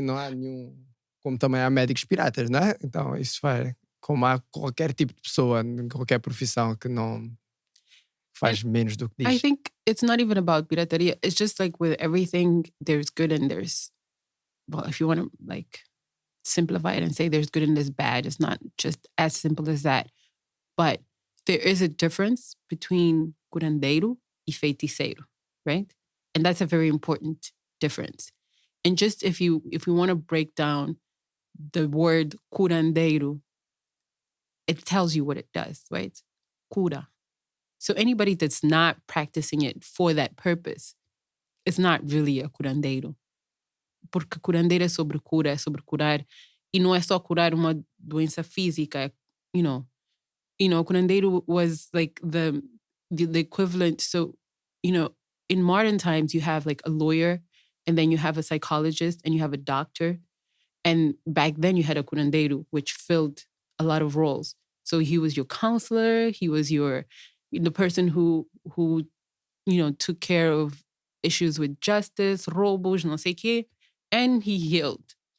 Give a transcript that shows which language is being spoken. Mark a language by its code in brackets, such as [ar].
[pt] Não há nenhum, como também há médicos piratas, né? Então isso vai, como há qualquer tipo de pessoa, em qualquer profissão que não faz menos do que diz. [en] I think it's not even about pirataria. It's just like with everything, there's good and there's, well, if you want to like simplify it and say there's good and there's bad, it's not just as simple as that. But there is a difference between curandeiro e feiticeiro, right? And that's a very important difference. And just if we want to break down the word curandeiro, it tells you what it does, right? Cura. So anybody that's not practicing it for that purpose is not really a curandeiro. [pt] Porque curandeiro é sobre cura, é sobre curar. E não é só curar uma doença física, [en] you know, curandeiro was like the equivalent. So, you know, in modern times, you have like a lawyer, and then you have a psychologist, and you have a doctor. And back then you had a curandeiro, which filled a lot of roles. So he was your counselor, he was the person who you know, took care of issues with justice, [pt] roubos, não sei quê, [en] and he healed.